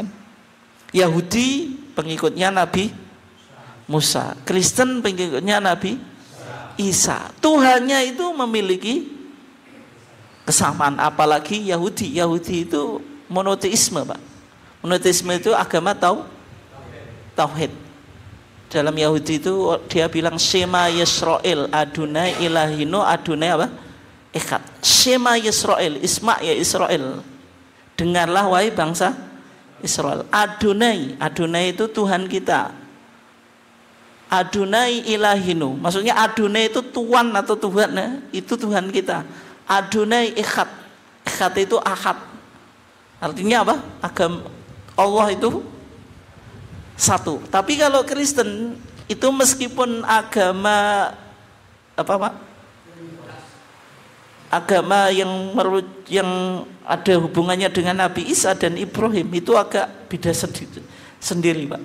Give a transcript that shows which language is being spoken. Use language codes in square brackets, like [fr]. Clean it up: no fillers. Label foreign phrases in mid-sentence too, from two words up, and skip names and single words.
[id] Yahudi pengikutnya Nabi Musa, Kristen pengikutnya Nabi Isa. Tuhannya itu memiliki kesamaan, apalagi Yahudi. Yahudi itu monoteisme, Pak. Monoteisme itu agama tauhid. Dalam Yahudi itu dia bilang [he] שמע ישראל, אדוני אלוהינו, [id] Adonai apa? Echad. [he] שמע ישראל, [ar] اسمع يا إسرائيل. [id] Dengarlah wahai bangsa Israel. Adonai itu Tuhan kita. [he] אדוני אלוהינו, [id] maksudnya Adonai itu Tuhan atau Tuhan, itu Tuhan kita. [he] אדוני אחד. [id] Echad itu ahad. Artinya apa? Agama Allah itu satu. Tapi kalau Kristen itu meskipun agama apa, Pak? Agama yang ada hubungannya dengan Nabi Isa dan Ibrahim itu agak beda sendiri, Pak.